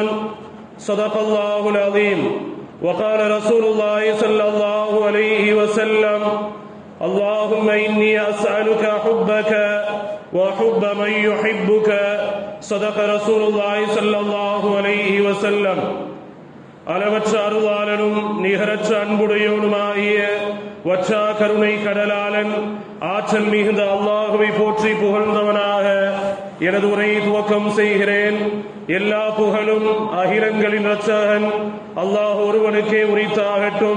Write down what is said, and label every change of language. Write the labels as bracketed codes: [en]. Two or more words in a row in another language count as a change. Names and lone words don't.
[ar] صدق الله العظيم. وقال رسول الله صلى الله عليه وسلم: اللهم إني أسألك حبك وحب من يحبك. صدق رسول الله صلى الله عليه وسلم. [ta] அளவற்ற அருளாளனும் நிகரற்ற அன்புடையவனுமாகிய வற்றா கருணை கடலாளன் ஆற்றல் மிகுந்த அல்லாஹுவை போற்றி புகழ்ந்தவனாக எனது உரையை துவக்கம் செய்கிறேன். எல்லா புகழும் அகிலங்களின் இரட்சகன் அல்லாஹ் ஒருவனுக்கே உரித்தாகட்டும்.